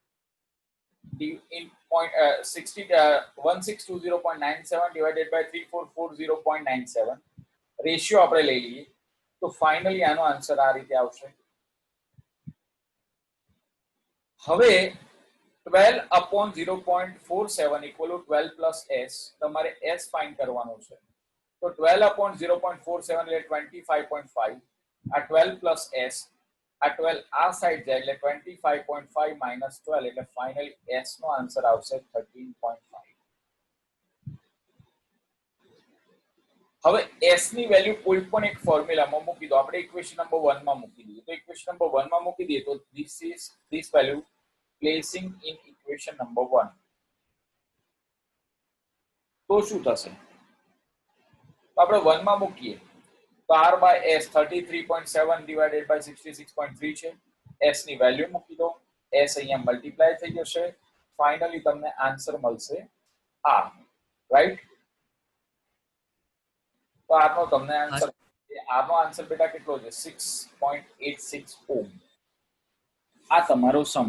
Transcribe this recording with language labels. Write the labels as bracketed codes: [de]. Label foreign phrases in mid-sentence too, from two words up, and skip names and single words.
[en] 1620.97 divided by 3440.97. [gu] રેશિયો આપણે લઈ લઈએ તો ફાઇનલી આનો આન્સર આ રીતે આવશે. હવે 12 [en] upon 0.47 equal to 12 plus s [gu] તમારે s ફાઇન્ડ કરવાનો છે. તો 12 upon 0.47 એટલે 25.5. આ 12 plus s, આ 12 આ સાઈડ જાય એટલે 25.5 minus 12 એટલે ફાઇનલી s નો આન્સર આવશે 13.5. હવે s ની વેલ્યુ કોઈ પણ એક ફોર્મ્યુલામાં મૂકી દો. આપણે ઇક્વેશન નંબર 1 માં મૂકી દઈએ. તો ઇક્વેશન નંબર 1 માં મૂકી દઈએ તો [en] this value placing in equation number 1 [gu] તો શું થશે? તો આપણે 1 માં મૂકીએ તો r by s 33.7 [en] divided by [gu] 66.3 છે. s ની વેલ્યુ મૂકી દો, s અહીંયા મલ્ટીપ્લાય થઈ જશે, ફાઇનલી તમને આન્સર મળશે r, રાઈટ? તો r નો તમને આન્સર, r નો આન્સર બેટા કેટલો છે? 6.86 ઓહ્મ. આ તમારો સમ.